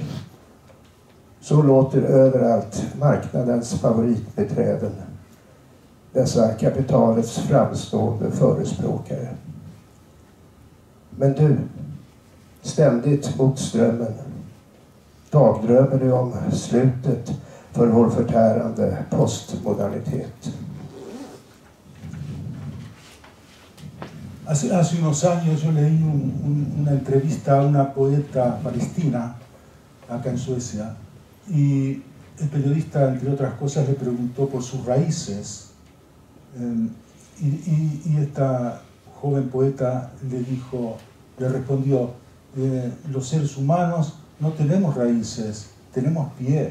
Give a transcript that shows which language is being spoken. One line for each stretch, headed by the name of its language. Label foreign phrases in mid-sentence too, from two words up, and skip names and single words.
Swedish: Så låter överallt marknadens favoritbeträden, dessa kapitalets framstående förespråkare. Men du, ständigt mot strömmen, dagdrömmer du om slutet för vår förtärande postmodernitet.
Spanish: Hace unos años yo leí una entrevista a una poeta palestina acá en Suecia y el periodista, entre otras cosas, le preguntó por sus raíces y esta joven poeta le respondió, los seres humanos no tenemos raíces, tenemos pies.